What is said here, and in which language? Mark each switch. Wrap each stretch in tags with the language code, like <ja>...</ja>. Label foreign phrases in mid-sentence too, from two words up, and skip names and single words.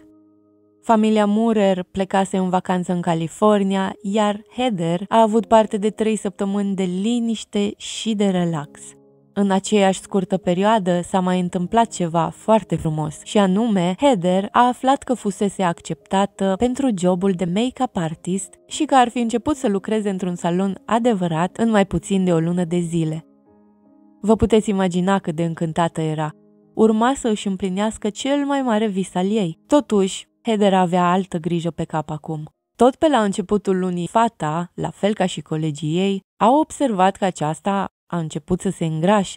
<ro>Familia Murer plecase în vacanță în California, iar Heather a avut parte de 3 săptămâni de liniște și de relax. În aceeași scurtă perioadă s-a mai întâmplat ceva foarte frumos, și anume Heather a aflat că fusese acceptată pentru jobul de</ro> <en>make-up artist</en> <ro>și că ar fi început să lucreze într-un salon adevărat în mai puțin de o lună de zile. Vă puteți imagina cât de încântată era. Urma să își împlinească cel mai mare vis al ei. Totuși, Heather avea altă grijă pe cap acum. Tot pe la începutul lunii, fata, la fel ca și colegii ei, au observat că aceasta a început să se îngrașe.</ro>